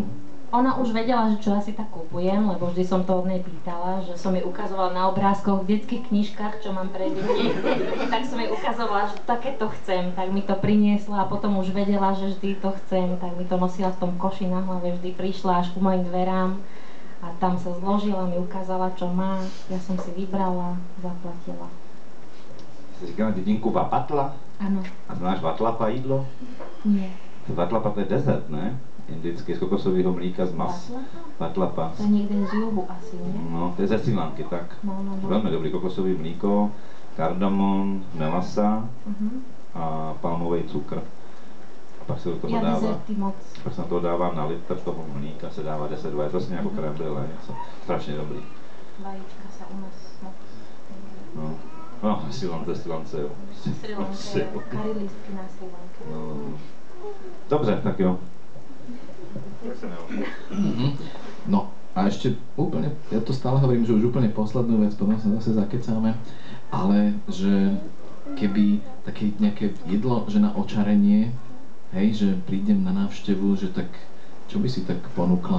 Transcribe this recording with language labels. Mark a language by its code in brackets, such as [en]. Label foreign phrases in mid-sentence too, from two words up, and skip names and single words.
[sk] Ona už vedela, že čo asi tak kupujem, lebo vždy som to od nej pýtala, že som jej ukazovala na obrázkoch v detských knižkách, čo mám pre deti. Tak som jej ukazovala, že takéto chcem, tak mi to priniesla a potom už vedela, že vždy to chcem, tak mi to nosila v tom koši na hlave, vždy prišla až ku mojim dverám a tam sa zložila, mi ukázala, čo má, ja som si vybrala, zaplatila. [cs] Jsi říkala dědinku Vapatla? Ano. A znáš Vatlapa jídlo? [sk] Nie. [cs] Vatlapa to je dezert, ne? Indický, z kokosového mlíka z mas. Vatlapa. [sk] To je niekde z juhu asi, nie? [cs] No, to je ze Srí Lanky, tak. No. Velmi dobrý kokosový mlíko, kardamon, melasa a palmový cukr. A pak se do toho dává, dezerty moc. pak se na to dává na litr toho mlíka, se dává 10-20, je vlastně jako [fr] krém brûlée, [cs] něco. Strašně dobrý. [sk] Vajíčka sa u nás moc. [cs] No, Srí Lance, jo. [sk] Srí Lanke, curry lístky na Srí Lanke. [cs] No. Dobře, tak jo. [sk] No a ešte úplne, ja to stále hovorím, že už úplne poslednú vec, potom sa zase zakecáme, ale že keby také nejaké jedlo, že na očarenie, hej, že prídem na návštevu, že tak, čo by si tak ponúkla?